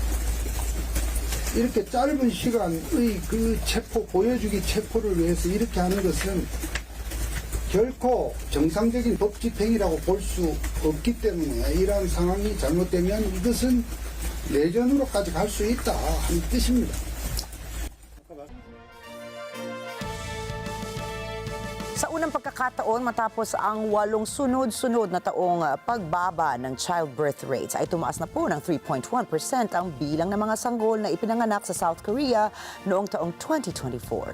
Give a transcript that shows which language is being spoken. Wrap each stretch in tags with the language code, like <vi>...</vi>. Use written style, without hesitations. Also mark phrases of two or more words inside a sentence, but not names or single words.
<ko>이렇게 짧은 시간의 그 체포, 보여주기 체포를 위해서 이렇게 하는 것은 결코 정상적인 법 집행이라고 볼 수 없기 때문에 이러한 상황이 잘못되면 이것은 내전으로까지 갈 수 있다 하는 뜻입니다.</ko> <tl>Sa unang pagkakataon matapos ang 8 sunod-sunod na taong pagbaba ng</tl> <en>childbirth rates</en> <tl>ay tumaas na po ng 3.1% ang bilang ng mga sanggol na ipinanganak sa South Korea noong taong 2024.</tl>